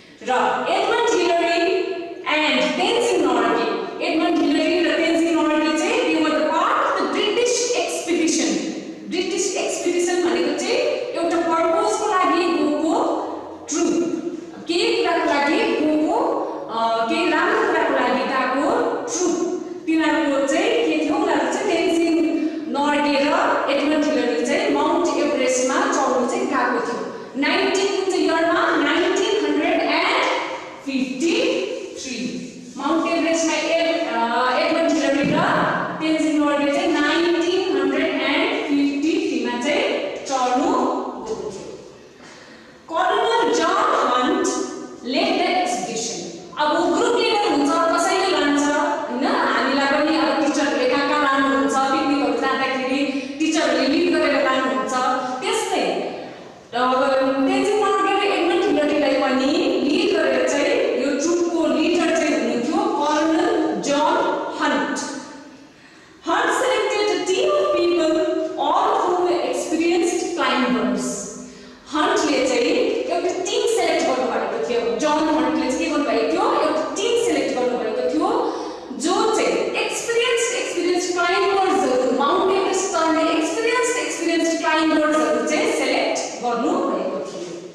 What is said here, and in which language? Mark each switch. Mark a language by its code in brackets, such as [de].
[en] Edmund Hillary and Tenzing Norgay. Edmund Hillary and Tenzing Norgay they were the part of the British expedition. [ne] British expedition भनेको चाहिँ एउटा purpose को लागि गएको troupe. के कुराको लागि गएको केही राम्रो कुराको लागि गएको ट्रुप। तिनीहरूको चाहिँ के थियो उनीहरू चाहिँ टेन्जिङ नर्गे र एडमन्ड हिलरी चाहिँ माउन्ट एभरेस्टमा चढ्नु चाहिँ गएको थियो। 19 कुन चाहिँ इयरमा 1953 माउन्ट एभरेस्टमा एडमन्ड हिलरी र टेन्जिङ नर्गे चाहिँ 1953 मा चाहिँ चढ्नु गएको थियो। [en] Colonel John Hunt led the expedition. [ne] अब ग्रुप लिडर हुन्छ कसैले लान्छ हैन, हामीलाई पनि अब टिचरले कहाँ लानुहुन्छ पिकनिकहरु जाँदाखेरि टिचरले लिड गरेर लानुहुन्छ। त्यस्तै टेन्जिङ नर्गे र एडमन्ड हिलरीलाई पनि लिड गरेर चाहिँ यो ट्रुपको लिडर चाहिँ हुनुहुन्थ्यो कर्नल जन hunt. [en] Hunt selected a team of people all who were experienced climbers. [ne] हन्टले चाहिँ एउटा टिम सेलेक्ट गर्नुभएको थियो। जन हन्टले चाहिँ के गर्नुभएको थियो एउटा टिम सेलेक्ट गर्नुभएको थियो जो चाहिँ एक्सपिरियन्स क्लाइम्बर्सहरु माउन्ट एभरेस्ट चढ्ने एक्सपिरियन्स क्लाइम्बर्सहरु चाहिँ सेलेक्ट गर्नुभएको थियो।